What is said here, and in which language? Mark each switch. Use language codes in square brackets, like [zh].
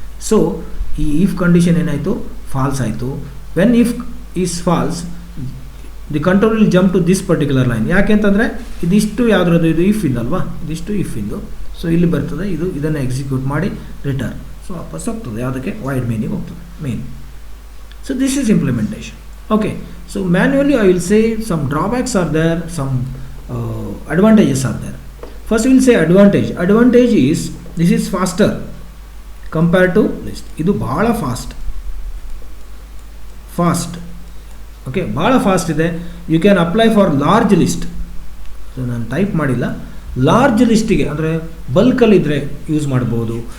[kn] So ಈ if condition ಏನಾಯಿತು, falls ಆಯಿತು. [en] When if is false, the control will jump to this particular line. [kn] ಯಾಕೆಂತಂದರೆ ಇದಿಷ್ಟು ಯಾವುದ್ರದ್ದು, ಇದು ಇಫ್ ಇಂದಲ್ವಾ, ಇದಿಷ್ಟು ಇಫ್ ಇಂದು. ಸೊ ಇಲ್ಲಿ ಬರ್ತದೆ, ಇದನ್ನು ಎಕ್ಸಿಕ್ಯೂಟ್ ಮಾಡಿ ರಿಟರ್ನ್. ಸೊ ವಾಪಸ್ ಹೋಗ್ತದೆ ಯಾವುದಕ್ಕೆ, ವೈಡ್ ಮೇನಿಗೆ ಹೋಗ್ತದೆ, main. [en] So this is implementation. Okay, so manually I will say some drawbacks are there, some advantages are there. First we will say advantage. Advantage is this is faster compared to list. [kn] Idu baala fast. [en] Okay, [kn] baala fast ide. [en] You can apply for large list. [kn] So ನಾನು type ಮಾಡಿಲ್ಲ. Large ಲಿಸ್ಟಿಗೆ ಅಂದರೆ ಬಲ್ಕಲ್ಲಿದ್ದರೆ use ಮಾಡ್ಬೋದು.